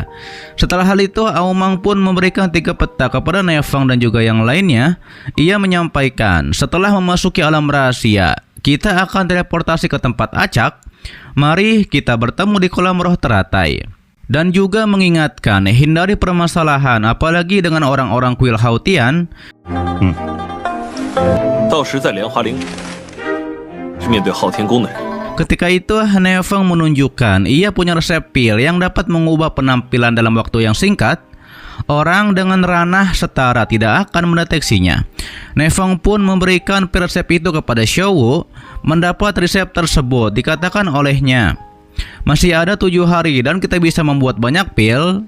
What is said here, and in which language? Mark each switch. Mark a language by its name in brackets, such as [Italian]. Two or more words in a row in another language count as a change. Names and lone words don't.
[Indonesian] Setelah hal itu, Aomang pun memberikan 3 peta kepada Nefeng dan juga yang lainnya. Ia menyampaikan, setelah memasuki alam rahasia, kita akan teleportasi ke tempat acak. Mari kita bertemu di kolam roh teratai. Dan juga mengingatkan, hindari permasalahan, apalagi dengan orang-orang kuil Hautian. [Chinese] 到时在莲花陵面对昊天宫的人。 [Indonesian] Ketika itu Nefeng menunjukkan ia punya resep pil yang dapat mengubah penampilan dalam waktu yang singkat. Orang dengan ranah setara tidak akan mendeteksinya. Nefeng pun memberikan pil resep itu kepada Xiaowu. Mendapat resep tersebut dikatakan olehnya, masih ada 7 hari dan kita bisa membuat banyak pil.